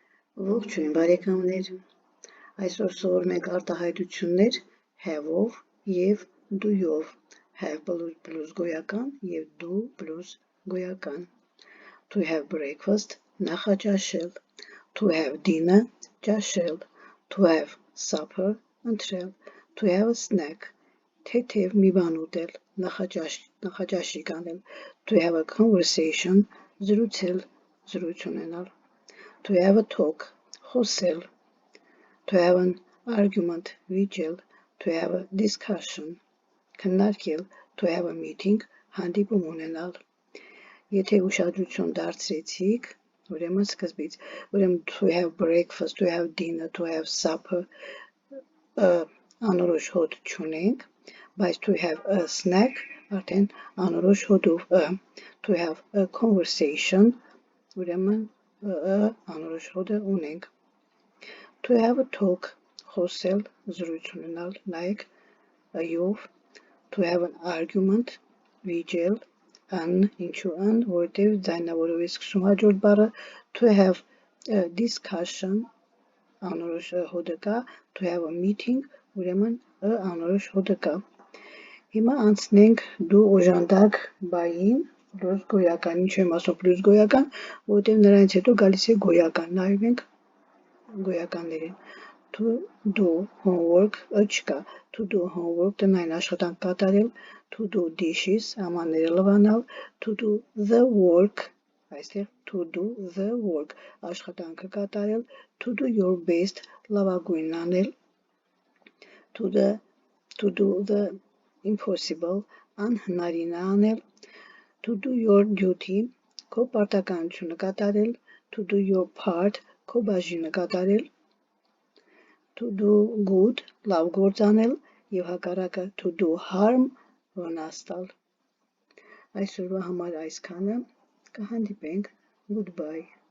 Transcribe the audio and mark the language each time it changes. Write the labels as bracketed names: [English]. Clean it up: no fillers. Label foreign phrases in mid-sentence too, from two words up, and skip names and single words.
[Armenian] Ողջույն բարեկամներ, այսօր սովորում ենք արտահայտություններ have-ով և do-ով, [English] have plus [Armenian] գոյական և [English] do plus գոյական, to have breakfast, նախաճաշել, to have dinner, ճաշել, to have supper, ընթրել, to have a snack, [Armenian] թեթև մի բան ուտել, նախաճաշի կանել, [English] to have a conversation, [Armenian] զրուցել, զրույց ունենալ, [English] to have a talk, խոսել, to have an argument, վիճել, to have a discussion, քննարկել, to have a meeting, [Armenian] հանդիպում ունենալ։ Եթե ուշադրություն դարձրեցիք, ուրեմն սկզբից, [English] to have breakfast, to have dinner, to have supper, [Armenian] անորոշ հոտ չունենք, բայց [English] to have a snack, [Armenian] արդեն անորոշ հոտով, [English] to have a conversation, [Armenian] ուրեմն անորոշ հոտը ունենք, [English] to have a talk, [Armenian] խոսել, զրույց ունենալ, նայեք ով, [English] to have an argument, [Armenian] վիճել, ինչու որտև ձայնավորով է սկսում հաջորդ բառը, [English] to have a discussion, [Armenian] անորոշ հոտը կա, [English] to have a meeting, [Armenian] ուրեմն անորոշ հոտը կա։ Հիմա անցնենք դու օժանդակ բային, plus գոյական, ինչ եմ ասում plus գոյական, որտև նրանից հետո գալիս է գոյական, նայենք գոյականներին, [English] to do homework, չկա, to do homework, [Armenian] տնային աշխատանք կատարել, [English] to do dishes, [Armenian] ամանները լվանալ, [English] to do the work, այստեղ to do the work, [Armenian] աշխատանքը կատարել, [English] to do your best, [Armenian] լավագույնն անել, [English] to do the impossible, [Armenian] անհնարինը անել, [English] to do your duty, [Armenian] քո պարտականությունը կատարել, [English] to do your part, [Armenian] քո բաժինը կատարել, [English] to do good, [Armenian] լավ գործ անել և հակառակը [English] to do harm, [Armenian] վնաս տալ։ Այսօրվա համար այսքանը, կհանդիպենք, goodbye։